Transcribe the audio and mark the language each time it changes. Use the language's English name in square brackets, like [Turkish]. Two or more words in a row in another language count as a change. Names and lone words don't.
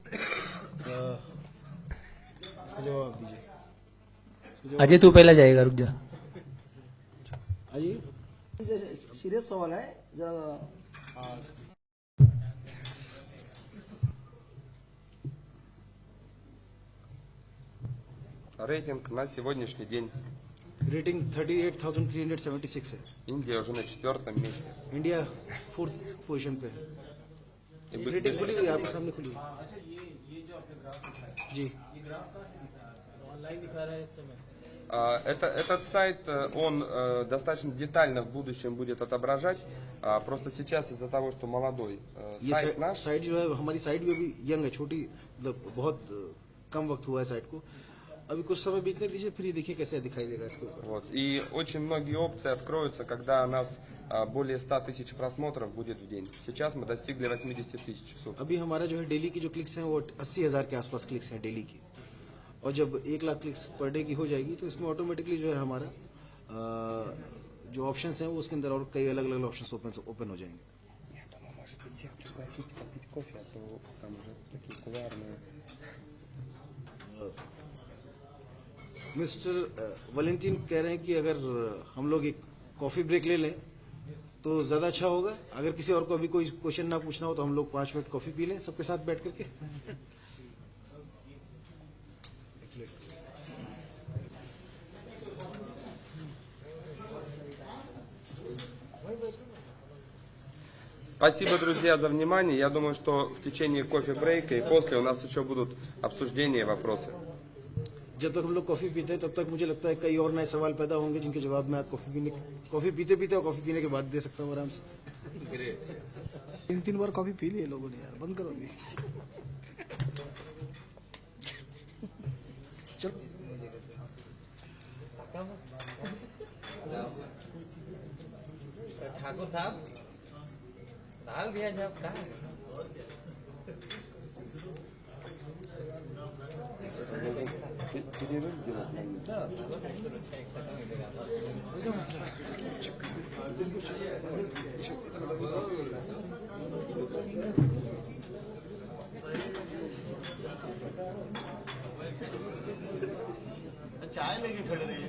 [Hindi] इसका जवाब दीजिए। अजय तू पहला जाएगा, रुक जा। सीरियस सवाल है जरा। [Russian] рейтинг на сегодняшний день. [Hindi] रेटिंग 38,376 है। [Russian] Индия уже на 4-м месте. [Hindi] इंडिया 4th पोजीशन पे है। [Russian] И [Hindi] रेटिंग खुली हुई है, आपके सामने खुली है जी। [Russian] Этот сайт, он достаточно детально в будущем будет отображать. Просто сейчас из-за того, что молодой [Hindi] ये [Russian] сайт наш, [Hindi] साइट जो है हमारी साइट भी अभी यंग है, छोटी, मतलब बहुत कम वक्त हुआ है साइट को। अभी कुछ समय बीतने दीजिए, फिर ये देखिए कैसे दिखाई देगा इसके ऊपर। [Russian] вот, и очень многие опции откроются, когда у нас более 100 тысяч просмотров будет в день. Сейчас мы достигли 80 тысяч в сутки. [Hindi] अभी हमारा जो है डेली की जो क्लिक्स हैं वो 80,000 के आसपास क्लिक्स हैं डेली की, और जब 1 लाख [English] clicks per day [Hindi] की हो जाएगी तो इसमें ऑटोमेटिकली जो है हमारा जो ऑप्शंस हैं वो उसके अंदर और कई अलग अलग [English] options open [Hindi] हो जाएंगे। [Russian] Я думаю, может быть, всех пригласить попить кофе, а то там уже такие кулуарные. [Hindi] मिस्टर वैलेंटीन कह रहे हैं कि अगर हम लोग एक [English] coffee break [Hindi] ले लें तो ज्यादा अच्छा होगा। अगर किसी और को अभी कोई क्वेश्चन ना पूछना हो तो हम लोग 5 मिनट कॉफी पी लें सबके साथ बैठ करके। [Russian] Спасибо, друзья, за внимание. Я думаю, что в течение кофе-брейка и после у нас еще будут обсуждения и вопросы. [Hindi] जब तक हम लोग कॉफी पीते हैं तब तक मुझे लगता है कई और नए सवाल पैदा होंगे जिनके जवाब मैं कॉफी पीते पीते और कॉफी पीने के बाद दे सकता हूँ आराम से। 3 बार कॉफी पी लिए लोगों ने यार, बंद करो अभी। चलो ठाकुर साहब डाल दिया जब डाल [Russian] Перерыв сделать надо. Да. [Hindi] चाय लेके खड़े रहिए,